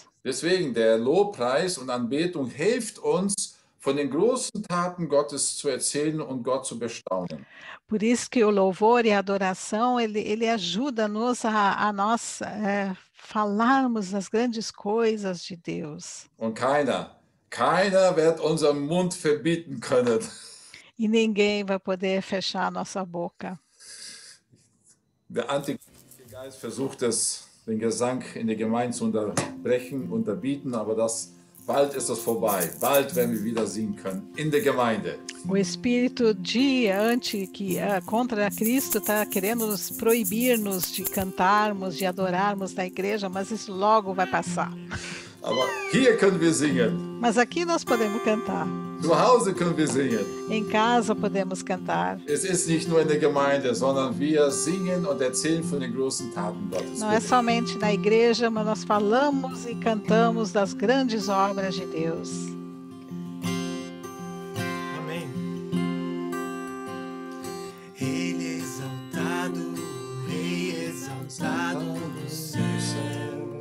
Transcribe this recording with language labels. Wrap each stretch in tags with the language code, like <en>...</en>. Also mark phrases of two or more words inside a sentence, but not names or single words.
<de>Deswegen, der Lobpreis und Anbetung hilft uns, von den großen Taten Gottes zu erzählen und Gott zu bestaunen.</de> <pt>Por isso que o louvor e a adoração, ele ajuda-nos a nós falarmos das grandes coisas de Deus.</pt> <de>Und keiner wird unseren Mund verbieten können.</de> <pt>E ninguém vai poder fechar a nossa boca.</pt> <de>Der Antichrist versucht den Gesang in der Gemeinde zu unterbrechen, unterbieten, aber bald ist das vorbei. Bald werden wir wieder singen können in der Gemeinde.</de> <pt>O espírito contra Cristo está querendo nos proibir-nos de cantarmos, de adorarmos na igreja, mas isso logo vai passar.</pt> <de>Aber hier können wir singen.</de> <pt>Mas aqui nós podemos cantar.</pt> <de>Zu Hause können wir singen.</de> <pt>Em casa podemos cantar.</pt> <de>Es ist nicht nur in der Gemeinde, sondern wir singen und erzählen von den großen Taten Gottes.</de> <pt>Não é somente na igreja, mas nós falamos e cantamos das grandes obras de Deus. Amém. Ele é exaltado, Rei exaltado nos céus.</pt>